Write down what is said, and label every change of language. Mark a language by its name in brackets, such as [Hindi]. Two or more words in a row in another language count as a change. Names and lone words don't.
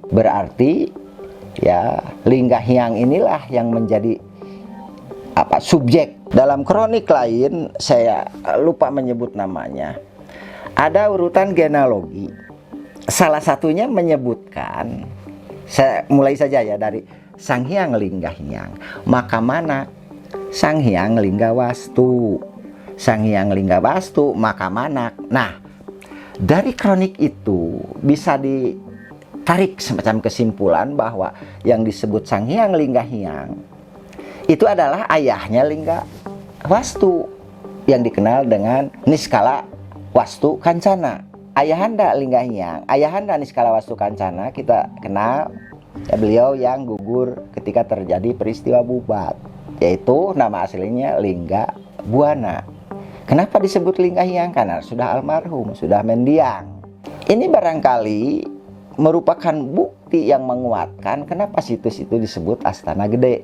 [Indonesian] Berarti ya Lingga Hyang inilah yang menjadi subjek. Dalam kronik lain saya lupa menyebut namanya, ada urutan genealogi. Salah satunya menyebutkan, saya mulai saja ya dari Sang Hyang Lingga Hyang, maka mana Sang Hyang Lingga Wastu. Sang Hyang Lingga Wastu maka mana. Nah, dari kronik itu bisa ditarik semacam kesimpulan bahwa yang disebut Sang Hyang Lingga Hyang itu adalah ayahnya Lingga Wastu yang dikenal dengan Niskala Wastu Kancana. Ayahanda Lingga Hyang, ayahanda Niskala Wastu Kancana kita kenal ya, beliau yang gugur ketika terjadi peristiwa Bubat, yaitu nama aslinya Lingga Buana. Kenapa disebut Lingga Hyang? Karena sudah almarhum, sudah mendiang. Ini barangkali merupakan bukti yang menguatkan kenapa situs itu disebut Astana Gede.